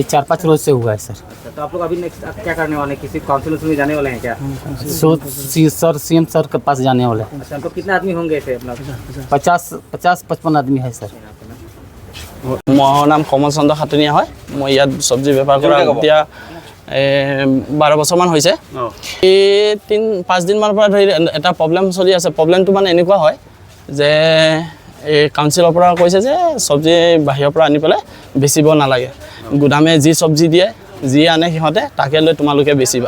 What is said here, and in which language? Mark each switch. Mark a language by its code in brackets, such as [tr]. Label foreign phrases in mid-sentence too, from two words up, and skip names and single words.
[hi] ये 4-5 रोज से हुआ है सर। अच्छा, तो आप लोग अभी नेक्स्ट क्या करने वाले हैं? किसी काउंसिल में जाने वाले हैं क्या? सर सीएम सर के पास जाने वाले। अच्छा, तो कितना आदमी होंगे ऐसे अपना? 50-55 आदमी है सर। मोर नाम कमल चंद्र खाटनिया है। मैं इतना सब्जी बेपार [as] কৰা এতিয়া 12 বছৰমান হৈছে। এই 3-5 দিনমানৰ পৰা ধৰি এটা প্ৰব্লেম চলি আছে। প্ৰব্লেমটো মানে এনেকুৱা হয় যে এই কাউন্সিলৰ পৰা কৈছে যে সবজি বাহিৰৰ পৰা আনি পেলাই বেচিব নালাগে, গুদামে যি সবজি দিয়ে যি আনে সিহঁতে তাকে লৈ তোমালোকে বেচিবা।